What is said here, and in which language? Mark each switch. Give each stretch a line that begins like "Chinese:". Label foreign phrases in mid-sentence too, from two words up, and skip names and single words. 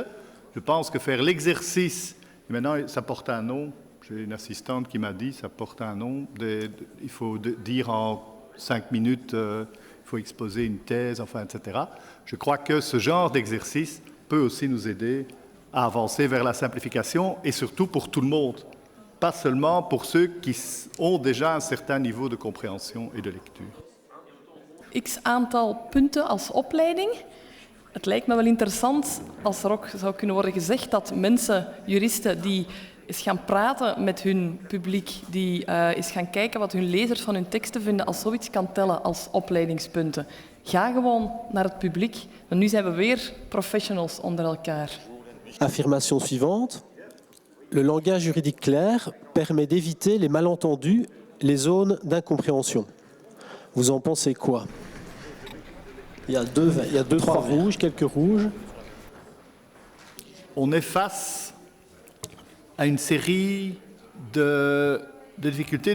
French: Je pense que faire l'exercice, et maintenant ça porte un nom, j'ai une assistante qui m'a dit, ça porte un nom, il faut dire en 5 minutes... il faut exposer une thèse, enfin, etc. Je crois que ce genre d'exercice peut aussi nous aider à avancer vers la simplification et surtout pour tout le monde, pas seulement pour ceux qui ont déjà un certain niveau de compréhension et de lecture.
Dutch: X aantal punten als opleiding. Het lijkt me wel interessant als er ook zou kunnen worden gezegd dat mensen, juristen, die eens gaan praten met hun publiek, die eens gaan kijken wat hun lezers van hun teksten vinden, als zoiets kan tellen als opleidingspunten. Ga gewoon naar het publiek. Want nu zijn we weer professionals onder elkaar.
French: Affirmation suivante. Le langage juridique clair permet d'éviter les malentendus, les zones d'incompréhension. Vous en pensez quoi? Il y a deux, trois rouges, quelques rouges. On est face à une série de difficultés.